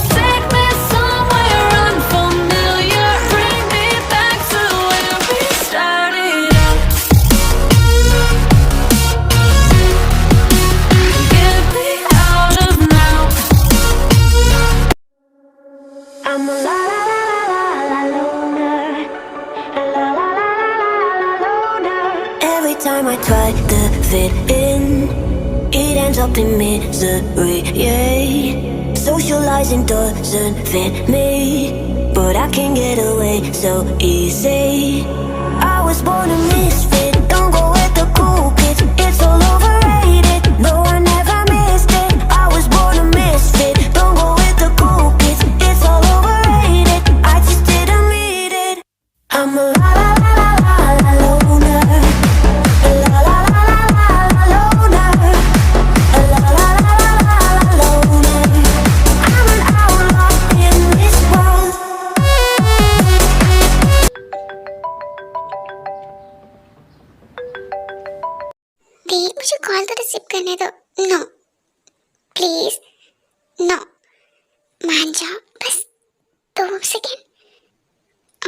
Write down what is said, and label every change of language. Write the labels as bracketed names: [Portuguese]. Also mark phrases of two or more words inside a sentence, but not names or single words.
[English] Take me somewhere unfamiliar, bring me back to where we started out. Get me out of now. I'm a la la la la la loner, a la la la la la la loner. Every time I try to fit in, it ends up in misery. Yeah, socializing doesn't fit me, but I can get away so easy. I was born a misfit. Don't go with the cool kids. It's all overrated. No, I never missed it. I was born a misfit. Don't go with the cool kids. It's all overrated. I just didn't read it. I'm a la la la la la loner. A la la la la la loner. A la la la la la loner. I'm an outlaw in this world. [Hindi] दी, मुझे कॉल तो रिसीव करने दो। [English] no please, no, [Hindi] मान जाओ बस 2 सेकेंड।